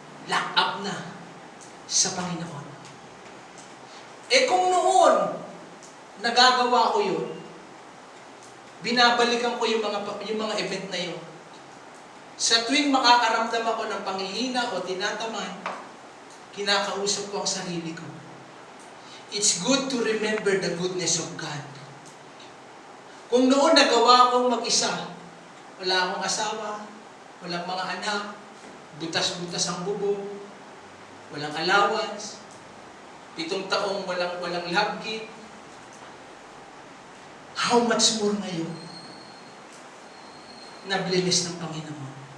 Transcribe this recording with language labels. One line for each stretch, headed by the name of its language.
Filipino: Lock up na sa Panginoon. Kung noon, nagagawa ko yun, binabalikan ko yung mga event na yun. Sa tuwing makakaramdam ako ng panghihina o tinatamad, kinakausap ko ang sarili ko.
English: It's good to remember the goodness of God.
Filipino: Kung noon nagawa kong mag-isa, wala akong asawa, walang mga anak, butas-butas ang bubong, walang allowance, 7 taong walang love gift,
English: how much more
Filipino: ngayon na blinis ng Panginoon.